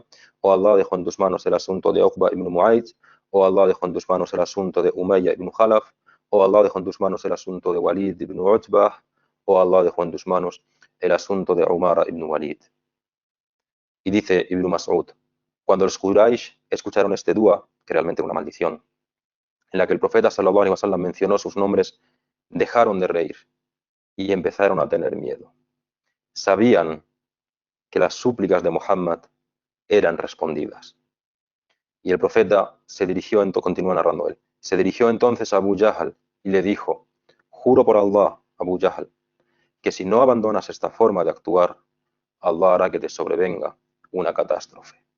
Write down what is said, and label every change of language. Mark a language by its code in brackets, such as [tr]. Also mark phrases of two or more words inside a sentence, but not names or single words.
[es] Oh Allah, dejo en tus manos el asunto de Uqba ibn Mu'ayt. Oh Allah, dejo en tus manos el asunto de Umayya ibn Khalaf. Oh Allah, dejo en tus manos el asunto de Walid ibn Utbah. Oh Allah, dejo en tus manos el asunto de Umara ibn Walid. Y dice Ibn Mas'ud: cuando los Quraysh escucharon este dua, que realmente era una maldición, en la que el profeta [ar] صلى الله عليه وسلم [es] mencionó sus nombres, dejaron de reír y empezaron a tener miedo. Sabían que las súplicas de Muhammad eran respondidas. Y el profeta se dirigió, continúa narrando él, se dirigió entonces a Abu Jahl y le dijo: juro por Allah, Abu Jahl, que si no abandonas esta forma de actuar, Allah hará que te sobrevenga una catástrofe.